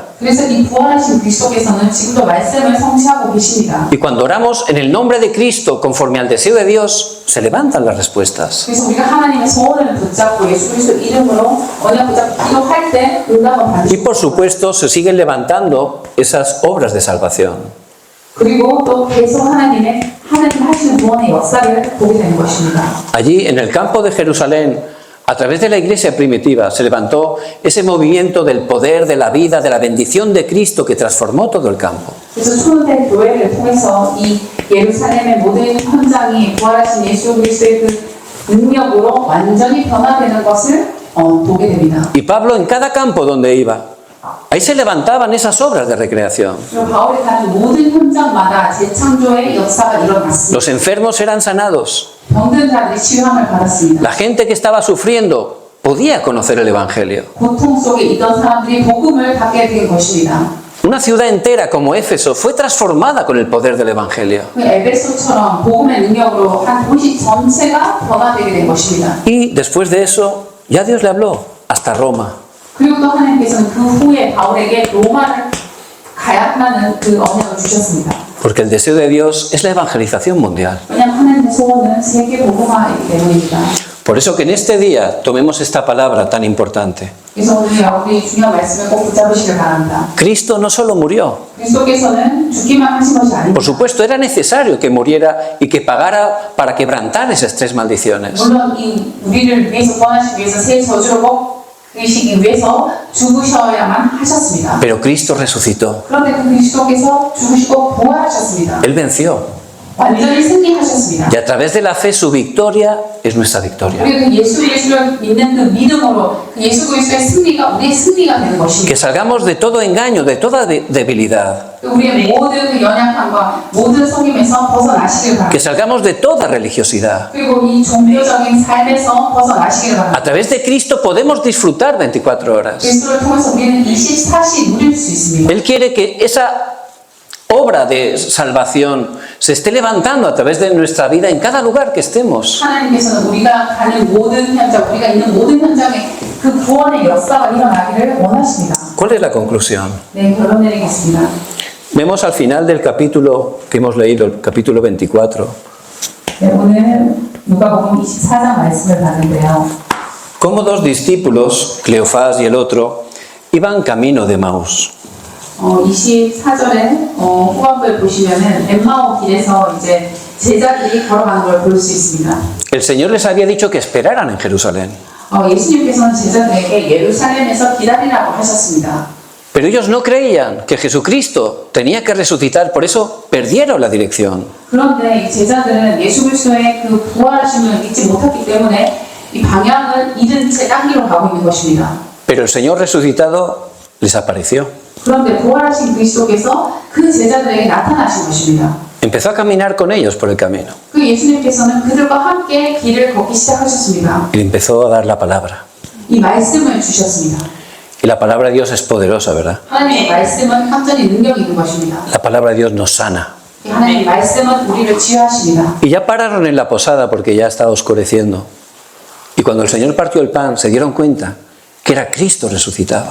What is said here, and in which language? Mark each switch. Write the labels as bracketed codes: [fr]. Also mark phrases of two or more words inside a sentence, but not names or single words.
[ko] 그래서 이 부활하신 그리스도께서는 지금도 말씀을 성취하고 계십니다. [es] Y cuando oramos en el nombre de Cristo, conforme al deseo de Dios, se levantan las respuestas. [ko] 그래서 우리가 하나님의 소원을 붙잡고 예수 그리스도 이름으로 언약 붙잡고 기도할 때 응답을 [es] Y [ko] 받으십니다. [es] por supuesto se siguen levantando esas obras de salvación. [ko] 그리고 또 계속 하나님 하시는 구원의 역사를 보게 되는 것입니다. [es] Allí en el campo de Jerusalén, a través de la iglesia primitiva, se levantó ese movimiento del poder, de la vida, de la bendición de Cristo que transformó todo el campo. [ko] 그래서 초대 교회를 통해서 이 예루살렘의 모든 현장이 부활하신 예수 그리스도의 그 능력으로 완전히 변화되는 것을 보게 됩니다. [es] Y Pablo en cada campo donde iba, ahí se levantaban esas obras de recreación. [ko] 그리고 바울이 가는 모든 현장마다 재창조의 역사가 일어났습니다. [es] Los enfermos eran sanados. [ko] 병든 자들이 치유함을 받았습니다. [es] La gente que estaba sufriendo podía conocer el Evangelio. [ko] 고통 속에 있던 사람들이 복음을 받게 된 것입니다. [es] Una ciudad entera como Éfeso fue transformada con el poder del Evangelio. [ko] 그 에베소처럼 복음의 능력으로 한 도시 전체가 변화되게 된 것입니다. [es] Y después de eso, ya Dios le habló hasta Roma. [ko] 그리고 또 하나님께서는 그 후에 바울에게 로마를 가야 한다는 그 언약을 주셨습니다. [es] Porque el deseo de Dios es la evangelización mundial. [ko] 왜냐하면 하나님의 소원은 세계 복음화이기 때문입니다. [es] Por eso que en este día tomemos esta palabra tan importante. [ko] 그래서 우리 여러분이 중요한 말씀을 꼭 붙잡으시길 바랍니다. [es] Cristo no solo murió. [ko] 그리스도께서는 죽기만 하신 것이 [es] Por [ko] 아닙니다. [es] supuesto, era necesario que muriera y que pagara para quebrantar esas tres maldiciones. [ko] 물론 이 우리를 위해서 구원하시기 위해서 새 저주를 꼭 그리시기 위해서 죽으셔야만 하셨습니다. [es] Pero Cristo resucitó. [ko] 그런데 그 그리스도께서 죽으시고 부활하셨습니다. [es] Él venció. [ko] 완전히 승리하셨습니다. [es] Y a través de la fe su victoria es nuestra victoria. [ko] 우리가 그 예수 그리스도를 믿는 그 믿음으로 그 예수 그리스도의 승리가 우리의 승리가 되는 것입니다. [es] Que salgamos de todo engaño, de toda debilidad. [ko] 우리의 모든 그 연약함과 모든 속임에서 벗어나시길 바랍니다. [es] Que salgamos de toda religiosidad. [ko] 그리고 이 종교적인 삶에서 벗어나시길 바랍니다. [es] A través de Cristo podemos disfrutar 24 horas. [ko] 그리스도를 통해서 우리는 24시 누릴 수 있습니다. [es] Él quiere que esa obra de salvación se esté levantando a través de nuestra vida en cada lugar que estemos. [ko] 하나님께서는 우리가 가는 모든 현장, 우리가 있는 모든 현장에 그 구원의 역사가 일어나기를 원하십니다. [es] ¿Cuál es la conclusión? [ko] 네, 결론 내리겠습니다. [es] Vemos al final del capítulo que hemos leído, el capítulo 24, [ko] 네, 오늘 누가복음 24장 말씀을 봤는데요. [es] cómo dos discípulos, Cleofás y el otro, iban camino de Maús. [ko] 24절에 후반부에 보시면은 엠마오 길에서 이제 제자들이 걸어가는 걸 볼 수 있습니다. [es] El Señor les había dicho que esperaran en Jerusalén, [ko] 예수님께서는 제자들에게 예루살렘에서 기다리라고 하셨습니다. [es] pero ellos no creían que Jesucristo tenía que resucitar, por eso perdieron la dirección. [ko] 그런데 이 제자들은 예수 그리스도의 그 부활하심을 믿지 못했기 때문에 이 방향을 잃은 채 딴 길로 가고 있는 것입니다. [es] Pero el Señor resucitado les apareció. [ko] 그런데 부활하신 그리스도께서 그 제자들에게 나타나신 것입니다. [es] Empezó a caminar con ellos por el camino [ko] 그 예수님께서는 그들과 함께 길을 걷기 시작하셨습니다. [es] y empezó a dar la palabra. [ko] 이 말씀을 주셨습니다. [es] Y la palabra de Dios es poderosa, ¿verdad? [ko] 하나님의 말씀은 완전히 능력이 있는 것입니다. [es] La palabra de Dios nos sana. [ko] 하나님의 말씀은 우리를 치유하십니다. [es] Y ya pararon en la posada porque ya estaba oscureciendo. Y cuando el Señor partió el pan, se dieron cuenta que era Cristo resucitado.